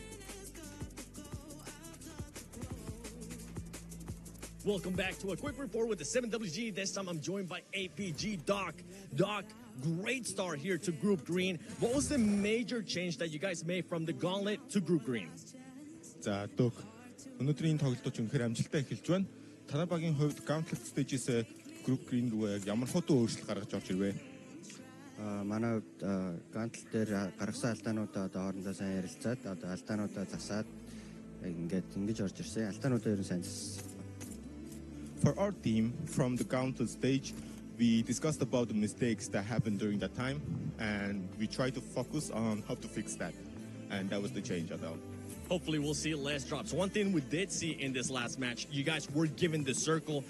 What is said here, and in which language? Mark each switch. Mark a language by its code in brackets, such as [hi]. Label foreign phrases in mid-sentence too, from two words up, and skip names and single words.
[en] Welcome back to a quick report with the 7WG. This time I'm joined by APG Doc. Doc, great start here to Group Green. What was the major change that you guys made from the Gauntlet to Group Green? [mn] За Doc, өнөөдрийн тоглолтууд үнэхээр амжилттай эхэлж байна. Танай багийн хувьд Gauntlet stage-с Group Green рүү ямар хотоо өөрчлөлт гаргаж орж ирвэ? манай Gauntlet дээр гаргасан алдаануудаа одоо хоорондоо сайн ярилцаад одоо алдаануудаа засаад ингэж орж ирсэн. Алдаануудаа ерөн сайн зассан. [en] For our team, from the Gauntlet stage, we discussed about the mistakes that happened during that time, and we tried to focus on how to fix that. And that was the change, Adele. Hopefully we'll see less drops. One thing we did see in this last match, you guys were given the circle.